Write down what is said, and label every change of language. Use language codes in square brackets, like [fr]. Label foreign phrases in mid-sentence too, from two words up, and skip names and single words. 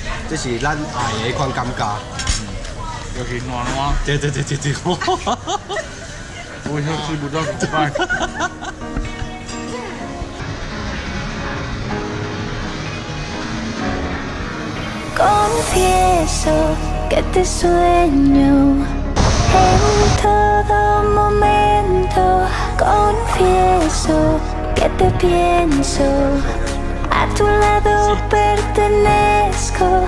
[zh] 这是咱爱的款感觉。尤其暖暖，对对对对对。我以后吃不到怎么办？ [es] Confieso que te sueño en todo momento. Confieso que te pienso, a tu lado pertenezco.